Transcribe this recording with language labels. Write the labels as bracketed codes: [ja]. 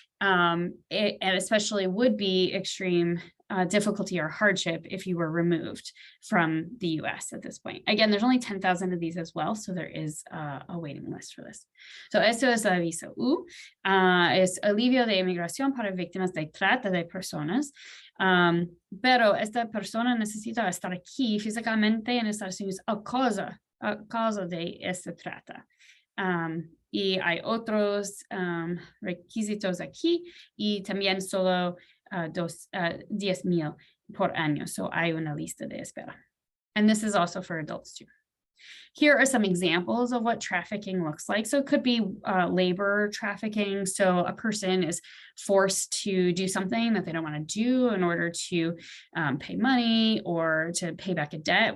[en] And especially would be extreme difficulty or hardship if you were removed from the US at this point. Again, there's only 10,000 of these as well, so there is a waiting list for this. [es] So esto es la visa U, es alivio de inmigración para víctimas de trata de personas. Pero esta persona necesita estar aquí físicamente en Estados Unidos a causa de esta trata. Y hay otros requisitos aquí y también solo 10,000 por año. So hay una lista de espera. [en] And this is also for adults too. Here are some examples of what trafficking looks like. So it could be labor trafficking. So a person is forced to do something that they don't want to do in order to pay money or to pay back a debt.